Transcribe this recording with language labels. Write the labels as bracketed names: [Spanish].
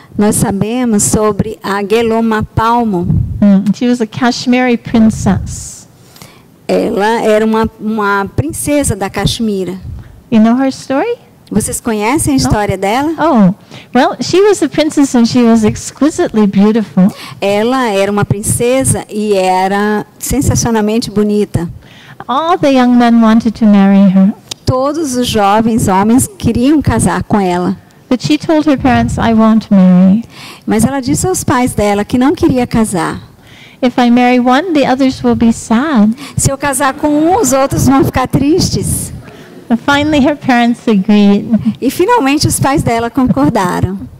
[Portuguese] Nós sabemos sobre a Geloma Palmo. [English] She was a Kashmiri princess. [Portuguese] Ela era uma princesa da Caxemira. [English] You know her story? [Portuguese] Vocês conhecem a história dela? [English] Oh, well, she was a princess and she was exquisitely beautiful. [Portuguese] Ela era uma princesa e era sensacionalmente bonita. [English] All the young men wanted to marry her. [Portuguese] Todos os jovens homens queriam casar com ela. [English] But she told her parents, I won't marry. [Portuguese] Mas ela disse aos pais dela que não queria casar. [English] If I marry one, the others will be sad. [Portuguese] Se eu casar com um, os outros vão ficar tristes. [English] But finally her parents agreed. [Portuguese] E finalmente os pais dela concordaram.